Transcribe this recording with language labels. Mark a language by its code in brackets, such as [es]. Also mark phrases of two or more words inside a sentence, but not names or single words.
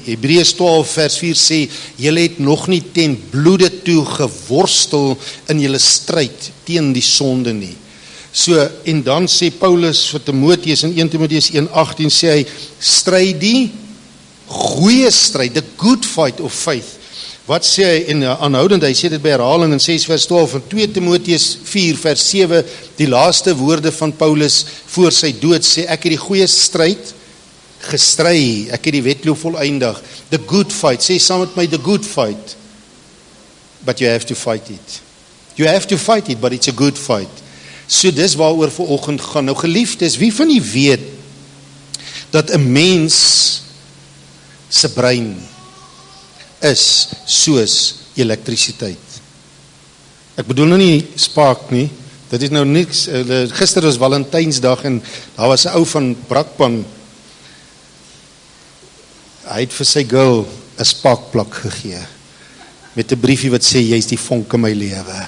[af] Hebreërs 12 vers 4 sê julle het nog nie ten bloede toe geworstel in julle stryd teen die sonde nie. So, en dan sê Paulus vir Timoteus in 1 Timoteus 1:18 sê hy, stry die goeie stryd, [en] the good fight of faith. [af] Wat sê hy in aanhoudend, hy sê dit by herhaling in 6 vers 12 en 2 Timoteus 4 vers 7, die laaste woorde van Paulus voor sy dood sê, ek het die goeie stryd gestry, ek het die wedloop voleindig, [en] the good fight, [af] sê saam met my, [en] the good fight, but you have to fight it. You have to fight it, but it's a good fight. [af] So dis waaroor vanoggend gaan. Nou geliefdes, wie van u weet dat 'n mens se brein is soos elektrisiteit? Ek bedoel nou nie spark nie, dit is nou niks, gister was Valentynsdag en daar was 'n ou van Brakpan, hy het vir sy girl 'n sparkplak gegee, met 'n briefie wat sê, jy's die vonk in my lewe.